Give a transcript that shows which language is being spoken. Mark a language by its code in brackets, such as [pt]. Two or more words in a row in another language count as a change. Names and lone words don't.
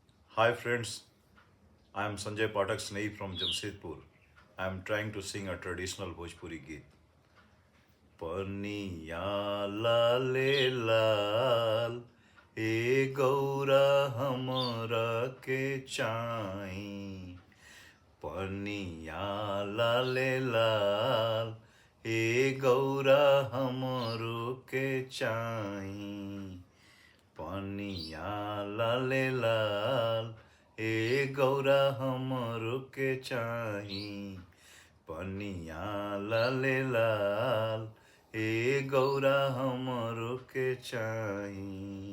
[en] Hi friends, I am Sanjay Pathak Snei from Jamshedpur. I am trying to sing a traditional Bhojpuri geet. [bho] पनिया लाले लाल ए गौरा हमरा के चाई पनिया लाले लाल ए गौरा हमरो के चाई पनिया लाले लाल ए गौरा हमरो के चाही पनिया लाले लाल ए गौरा हमरो के चाही।